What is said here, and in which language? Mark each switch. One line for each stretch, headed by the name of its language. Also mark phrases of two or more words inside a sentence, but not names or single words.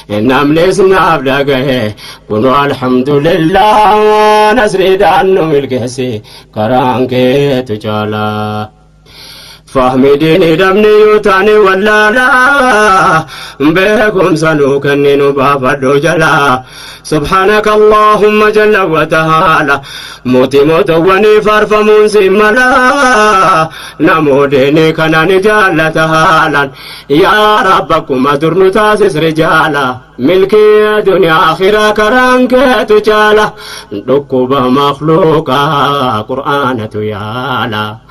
Oromo: Namnis naaf dhagahe, kunoo alhamdulillah, nasriidhaan nu milkeesse, karaan keetu caala. Fahmi diinii dhabne yoo taane wallaala, beekumsa nuu kenni nu baafadhu jala.
Arabic: سبحانك اللهم جل وتعالى.
Oromo: Mootii mootowwanii faarfamuun si mala, namoo diinii kana ni jaallata haalan. Yaa Rabbi, akkuma dur nu taasis rijaala. Milkii duniyaa akhiraa karaan keetu caala. Dhukkuba makhluuqaa Qur'aanatu yaala.